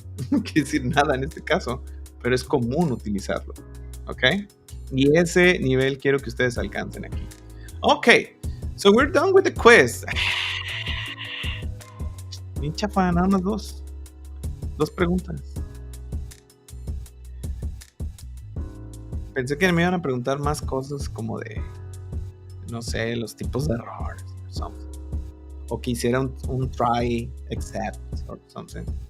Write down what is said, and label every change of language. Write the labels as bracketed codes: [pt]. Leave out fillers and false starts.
[es] No quiere decir nada en este caso, pero es común utilizarlo. ¿Ok? Y ese nivel quiero que ustedes alcancen aquí. [en] Ok, so we're done with the quiz. [es] Bien chafa, nada más dos preguntas. Pensé que me iban a preguntar más cosas como de, no sé, los tipos de errores o que hiciera un try, except, [en] or something.